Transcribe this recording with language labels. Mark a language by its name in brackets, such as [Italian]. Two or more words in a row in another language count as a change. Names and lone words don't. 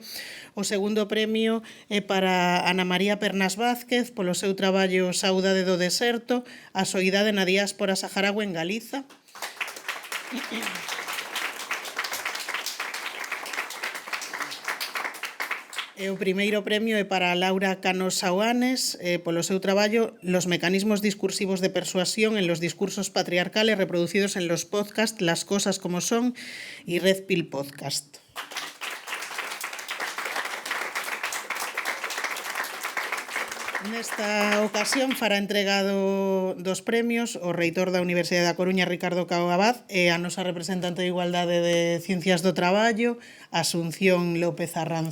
[Galician] O segundo premio é para Ana María Pernas Vázquez polo seu traballo Saudade do Deserto, a soidade na diáspora saharaui en Galiza. E o primeiro premio é para Laura Cano Sauanes polo seu traballo Los mecanismos discursivos de persuasión en los discursos patriarcales reproducidos en los podcasts Las cosas como son y Red Pill Podcast. Nesta ocasión fará entregado dos premios o reitor da Universidade da Coruña, Ricardo Cao Abad, e a nosa representante de Igualdade de Ciencias do Traballo, Asunción López Arranz.